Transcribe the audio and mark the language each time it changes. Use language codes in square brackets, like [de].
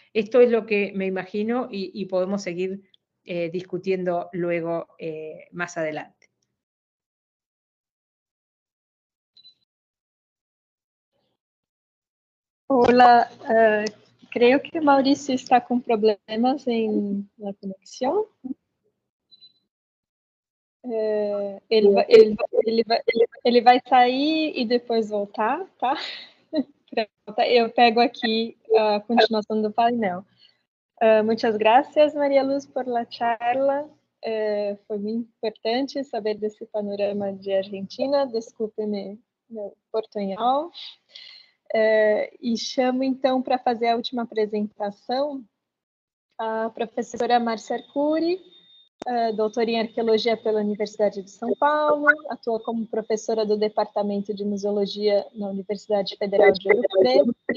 [es] Esto es lo que me imagino y podemos seguir discutiendo luego más adelante. Hola, creo que Mauricio está con problemas en la conexión. [pt] Ele vai sair e depois voltar, tá? Eu pego aqui a continuação do painel. [es] Muchas gracias, María Luz, por la charla. [pt] Foi muito importante saber desse panorama de Argentina. Desculpe-me meu portunhol. E chamo, então, para fazer a última apresentação, a professora Márcia Arcuri, doutora em Arqueologia pela Universidade de São Paulo, atua como professora do Departamento de Museologia na Universidade Federal de Ouro Preto,